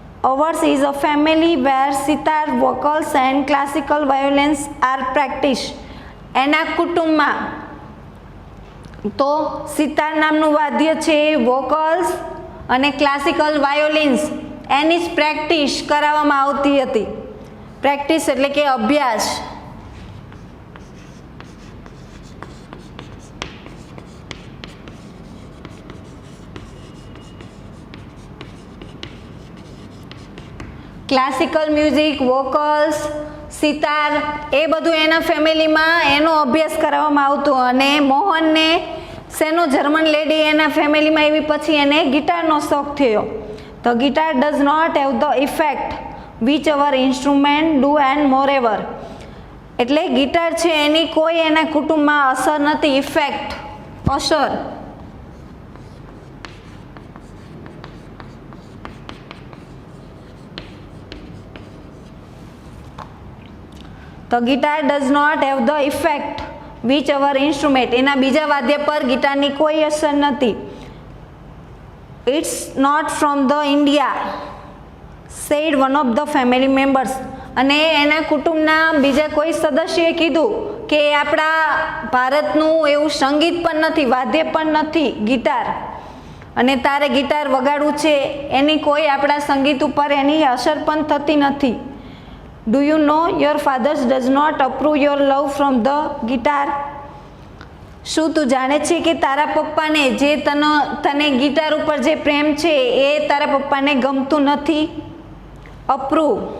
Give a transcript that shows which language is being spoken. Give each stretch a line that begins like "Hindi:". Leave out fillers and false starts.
English: Ours is a family where sitar, vocals and classical violins are practiced.
Gujarati: એના કુટુંબમાં તો સિતાર નામનું વાદ્ય છે, વોકલ્સ અને ક્લાસિકલ વાયોલિન્સ એની જ પ્રેક્ટિસ કરાવવામાં આવતી હતી. પ્રેક્ટિસ એટલે કે અભ્યાસ. ક્લાસિકલ મ્યુઝિક, વોકલ્સ, સિતાર એ બધું એના ફેમિલીમાં એનો અભ્યાસ કરાવવામાં આવતો. અને મોહનને શેનો જર્મન લેડી એના ફેમિલીમાં એવી પછી એને ગિટારનો શોખ થયો.
English: The guitar does not have the effect which our instrument do and moreover.
Gujarati: એટલે ગિટાર છે એની કોઈ એના કુટુંબમાં અસર નથી. ઇફેક્ટ, અસર.
English: The guitar does not have the effect which our instrument.
Gujarati: એના બીજા વાદ્ય પર ગિટારની કોઈ અસર નથી.
English: It's not from the India, said one of the family members.
Gujarati: અને એના કુટુંબના બીજા કોઈ સદસ્યએ કીધું કે આપણા ભારતનું એવું સંગીત પણ નથી, વાદ્ય પણ નથી ગિટાર, અને તારે ગિટાર વગાડવું છે, એની કોઈ આપણા સંગીત ઉપર એની અસર પણ થતી નથી.
English: Do you know your father does not approve your love from the guitar?
Gujarati: શું તું જાણે છે કે તારા પપ્પાને જે તને ગિટાર ઉપર જે પ્રેમ છે એ તારા પપ્પાને ગમતું નથી? અપ્રૂવ.